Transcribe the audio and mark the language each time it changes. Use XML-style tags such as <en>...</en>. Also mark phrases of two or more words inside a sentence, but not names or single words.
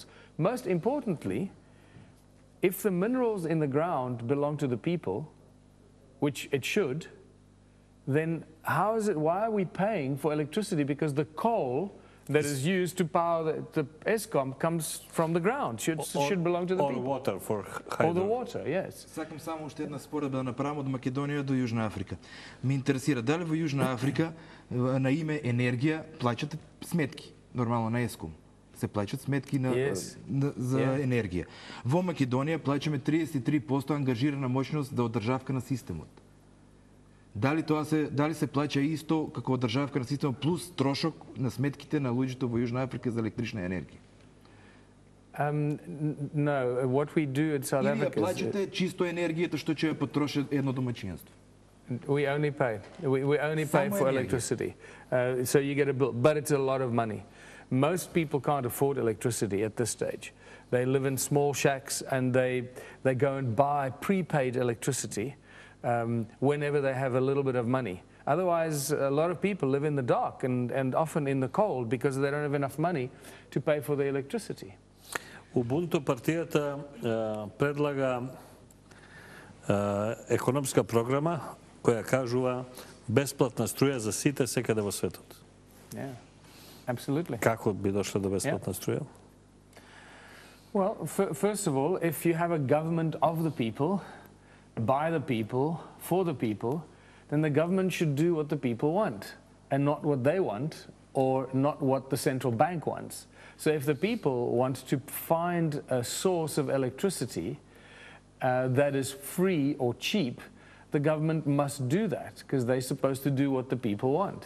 <en>Most importantly, if the minerals in the ground belong to the people, which it should, then why are we paying for electricity? Because the coal that is used to power the Eskom comes from the ground, should belong to the people. Or water for hydro. Or the water, yes.</en> <mk>Сакам само уште една споредба да направам од Македонија до Јужна Африка. Ме интересира дали во Јужна Африка на име енергија плаќате сметки, нормално на Еском. Се плаќат сметки за енергија. Во Македонија плаќаме 33% ангажирана моќност за одржавка на системот. Дали се плаќа исто како одржавка на системот плюс трошок на сметките на луѓето во Јужна Африка за електрична енергија?</mk> <en>No, what we do in South Africa is...</en> <mk>Или ја плаќате чисто енергијата што ќе ја потроши едно домаќинство?</mk> <en>We only pay. We only pay for electricity. So you get a bill, but it's a lot of money. Most people can't afford electricity at this stage. They live in small shacks and they go and buy prepaid electricity whenever they have a little bit of money. Otherwise, a lot of people live in the dark and often in the cold because they don't have enough money to pay for the electricity.</en> <mk>Ubuntu партијата предлага економска програма која кажува бесплатна струја за сите секаде во светот.</mk> <en>Yeah, absolutely.</en> <mk>Како би дошло до бесплатна струја?</mk> <en>Well, first of all, if you have a government of the people, by the people, for the people, then the government should do what the people want and not what they want or not what the central bank wants. So if the people want to find a source of electricity that is free or cheap, the government must do that because they're supposed to do what the people want.</en>